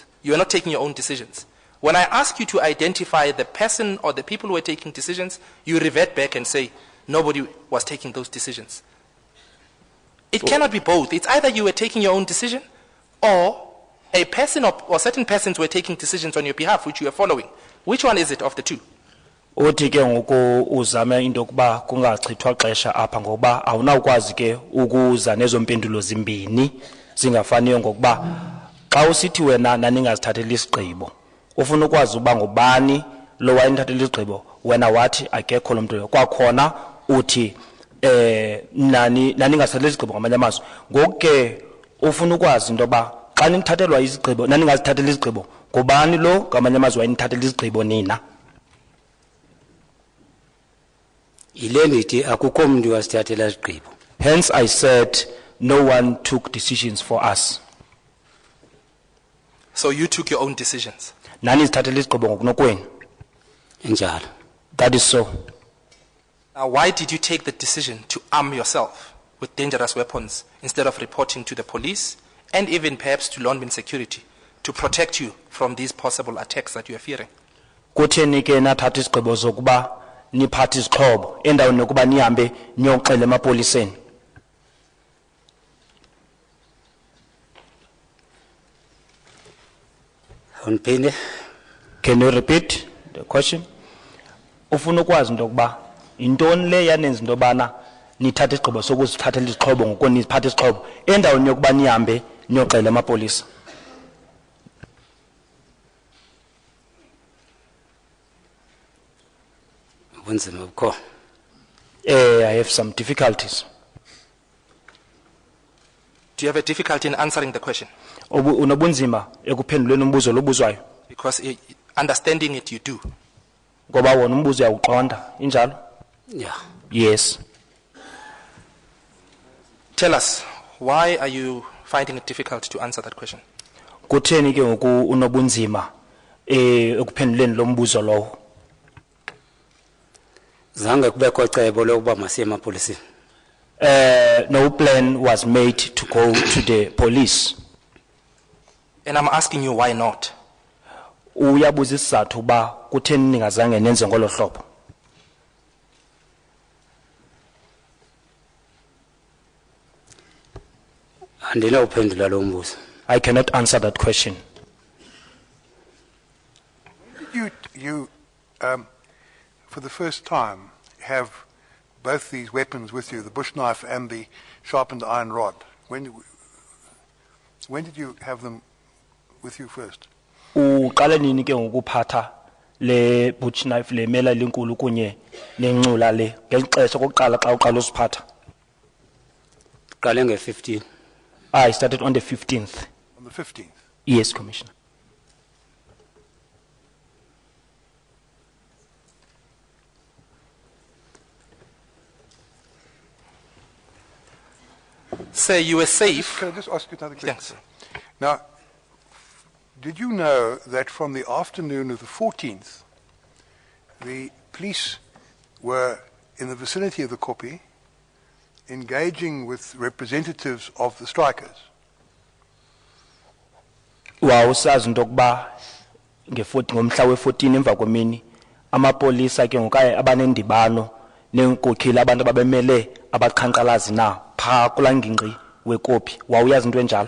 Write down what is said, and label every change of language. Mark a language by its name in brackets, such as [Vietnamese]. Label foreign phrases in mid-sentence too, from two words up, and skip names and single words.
[English] You were not taking your own decisions. When I ask you to identify the person or the people who were taking decisions, you revert back and say nobody was taking those decisions. It cannot be both. It's either you were taking your own decision or a person or certain persons were taking decisions on your behalf, which you are following. Which one is it of the two? [Xhosa] Uthi ke ngoku uzame into yokuba kungachithwa xesha apha ngokuba awunawukwazi ke ukuza nezo mpendulo zimbini zingafaniyo ngokuba xa usithi wena naningazithathela isigqibo ufuna ukwazi uba ngubani lo wayinithathela isigqibo wena wathi akekho lo mntu kwakhona uthi naningazithathela izigqibo ngamanye amazwi ngoku ke ufuna ukwazi into yoba xa nithathelwa izigqibo naningazithathela izigqibo ngubani lo ngamanye amazwi wayinithathela izigqibo nina. Akukho umuntu wasithathela izigqibo. [English] Hence I said no one took decisions for us. So you took your own decisions. [Xhosa] Nani zithathela izigqibo ngokunokwenu. Enjalo. [English] That is so. Now, why did you take the decision to arm yourself with dangerous weapons instead of reporting to the police and even perhaps to London security to protect you from these possible attacks that you are fearing? [Xhosa] Kutheni ke nathatha izigqibo zokuba niphathe izixhobo endaweni yokuba nihambe niyoxela emapoliseni? Unphinde. [English] Can you repeat the question? [Xhosa] Ufuna ukwazi into yokuba intoni le yanenza into yobana nithathe isigqibo sokuzithathela izixhobo ngokuniphatha izixhobo endaweni yokuba nihambe niyoxela emapolisa? [English] I have some difficulties. Do you have a difficulty in answering the question? [Xhosa] Unobunzima ekuphenduleni umbuzo lobuzwayo? [English] Because understanding it you do. [Xhosa] Ngoba wona umbuzo uyawuqonda, injalo? [English] Yeah. Yes. Tell us, why are you finding it difficult to answer that question? [Xhosa] Kutheni ke ngoku unobunzima ekuphenduleni lo mbuzo lowo? Zange kubekho cebo lokuba masiye emapoliseni. [English] No plan was made to go to the police. And I'm asking you why not? [Xhosa] Uyabuza isizathu ba kutheni ningazange nenze ngolo hlobo? Andinawuphendula lo mbuzo. [English] I cannot answer that question. You for the first time have both these weapons with you, the bush knife and the sharpened iron rod. When did you have them with you first? [Xhosa] Uqale nini ke ngokuphatha le [English] butch knife [Xhosa] le mela linkulu kunye nenxula le ngelixesha kokuqala xa uqala usiphatha? Qale nge-15. [English] I started on the 15th. On the 15th? Yes, Commissioner. Sir, you were safe. Can I just ask you another question? Yes. Now, did you know that from the afternoon of the 14th, the police were in the vicinity of the Kopi engaging with representatives of the strikers? [Xhosa] Wawusazi into yokuba ngomhla we-14 emva kwemini amapolisa ke ngoku abanendibano neenkokheli abantu ababemele abaqhankqalazi na phaa kulaa ngingqi weKopi. Wawuyazi into enjalo?